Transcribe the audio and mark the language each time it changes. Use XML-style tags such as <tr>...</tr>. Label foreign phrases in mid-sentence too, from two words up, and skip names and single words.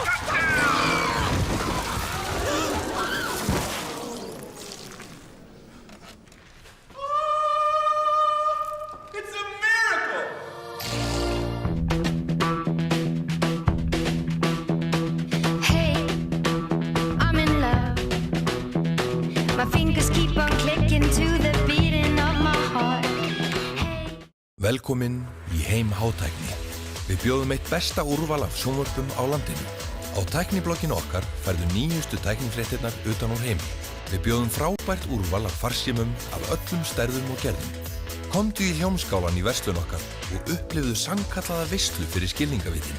<en>Touchdown! It's a miracle! Hey, I'm in love. My fingers keep on clicking to the beating of my heart.</en> <is>Velkomin í heim hátækni. Við bjóðum eitt besta úrval af sjónvörpum á landinu. Á tækniblogginu okkar færðu nýjustu tæknifréttirnar utan úr heimi. Við bjóðum frábært úrval af farsímum af öllum stærðum og gerðum. Komdu í Hljómskálan í verslun okkar og upplifðu sannkallaða veislu fyrir skilningavitin.</is>